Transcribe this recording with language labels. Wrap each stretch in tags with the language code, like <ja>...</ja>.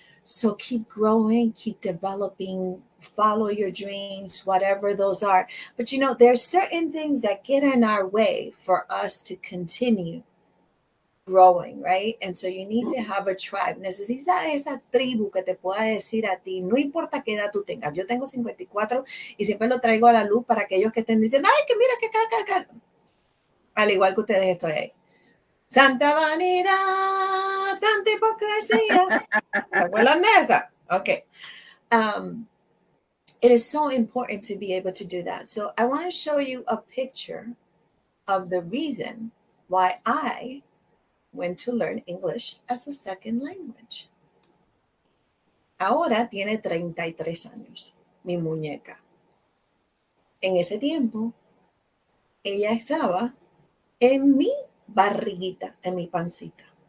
<en>So keep growing, keep developing, follow your dreams, whatever those are. But you know, there's certain things that get in our way for us to continue growing, right? And so you need to have a tribe.</en> <es>Necesitas esa tribu que te pueda decir a ti, no importa qué edad tú tengas. Yo tengo 54 y siempre lo traigo a la luz para aquellos que estén diciendo, ay, que mira que acá. Al igual que ustedes estoy ahí. Santa vanidad, tanta hipocresía. ¿Se acuerdan de esa? Okay.</es> <en>It is so important to be able to do that. So I want to show you a picture of the reason why I went to learn English as a second language.</en> <es>Ahora tiene 33 años, mi muñeca. En ese tiempo, ella estaba en mi barriguita, en mi pancita.</es>